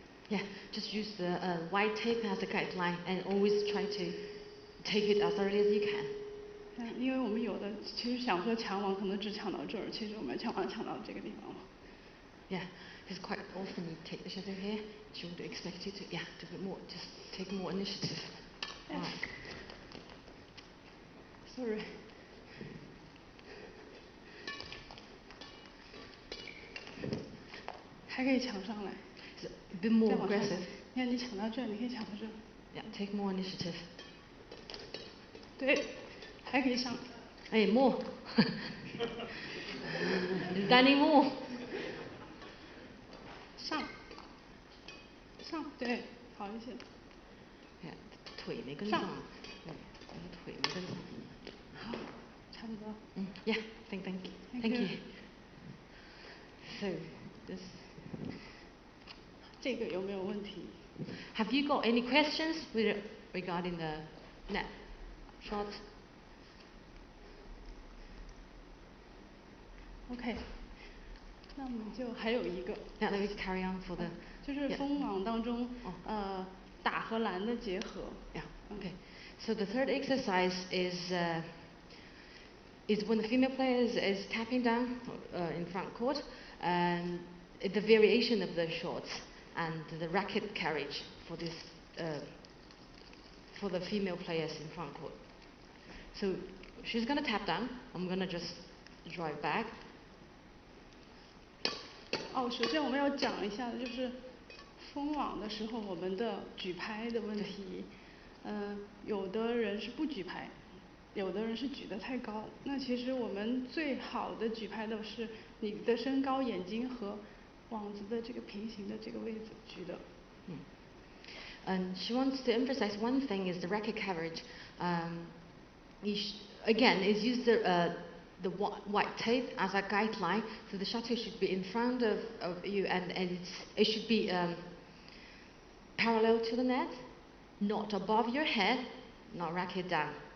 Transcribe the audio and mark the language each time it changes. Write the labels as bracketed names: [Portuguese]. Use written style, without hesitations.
[English] Yeah, just use the white tape as a guideline and always try to take it as early as you can. [Chinese] 因为我们有的其实想说抢网可能只抢到这儿，其实我们抢网抢到这个地方了。 [English] Yeah, because quite often you take the shuttle here, she would expect you to, do a bit more, just take more initiative. Right. Sorry. [Chinese] 还可以抢上来。 [English] A bit more aggressive. [Chinese] 你看你抢到这儿，你可以抢到这儿。 [English] Yeah, take more initiative. [Chinese] 对，还可以上。 [English] Hey, more. Danny more. [Chinese] 上，对，好一些。腿没跟上。腿没跟上。好，差不多。 [English] Yeah, thank you. So this. [Chinese] 这个有没有问题？ [English] Have you got any questions regarding the net shot? [Chinese] OK， 那我们就还有一个。 [English] Yeah, let me carry on for the. [Chinese] 就是封网当中，打和拦的结合。 [English] Yeah. Okay. So the third exercise is when the female player is tapping down in front court, and the variation of the shots and the racket carriage for this for the female players in front court. So she's gonna tap down. I'm gonna just drive back. [Chinese] 首先我们要讲一下的就是封网的时候我们的举拍的问题。有的人是不举拍，有的人是举得太高。那其实我们最好的举拍的是你的身高、眼睛和网子的这个平行的这个位置举的。 [English] And she wants to emphasize one thing is the racket carriage. Again, is use the white tape as a guideline, so the shuttle should be in front of you, and it should be parallel to the net, not above your head, not racket down.